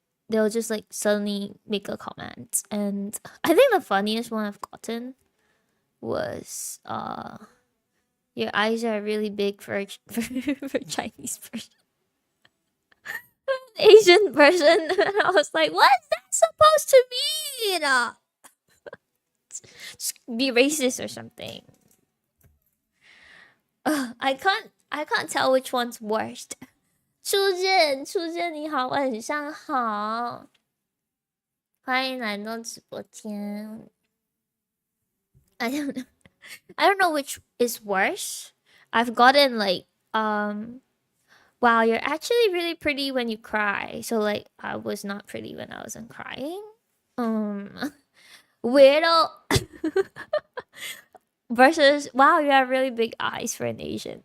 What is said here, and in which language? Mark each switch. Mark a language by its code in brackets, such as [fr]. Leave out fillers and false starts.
[en] They'll just like suddenly make a comment, and I think the funniest one I've gotten was your eyes are really big for for Chinese person, Asian person. And I was like, what's that supposed to mean? Just be racist or something. I can't tell which one's worst. [zh] 初见，你好，晚上好，欢迎来到直播间。 [en] I don't know which is worse. I've gotten like wow, you're actually really pretty when you cry. So like I was not pretty when I wasn't crying. Weirdo versus wow, you have really big eyes for an Asian.